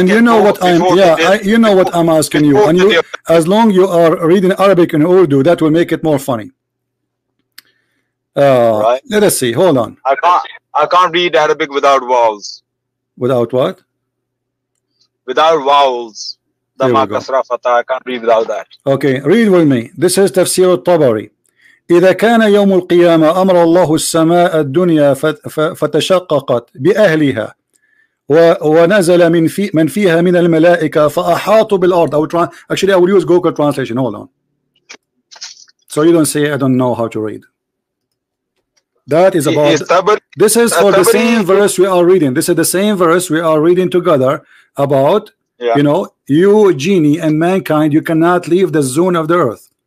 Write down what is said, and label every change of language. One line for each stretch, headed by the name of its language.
English: And you know what you know what I'm asking you. And you, as long you are reading Arabic and Urdu, that will make it more funny. Right. Let us see. Hold on. I can't read Arabic without vowels. Without what? Without vowels. Dhamma, kasra, fatha. I can't read without that. Okay, read with me. This is Tafsir al-Tabari.
Arabic: إذا كان يوم القيامة أمر الله السماء الدنيا فتشققت بأهلها ونزل من فيها من الملائكة فأحاطوا بالأرض.
English: Actually, I will use Google translation. Hold on. So you don't say I don't know how to read. That is about. This is for the same verse we are reading. This is the same verse we are reading together about. You know, you genie and mankind, you cannot leave the zone of the earth.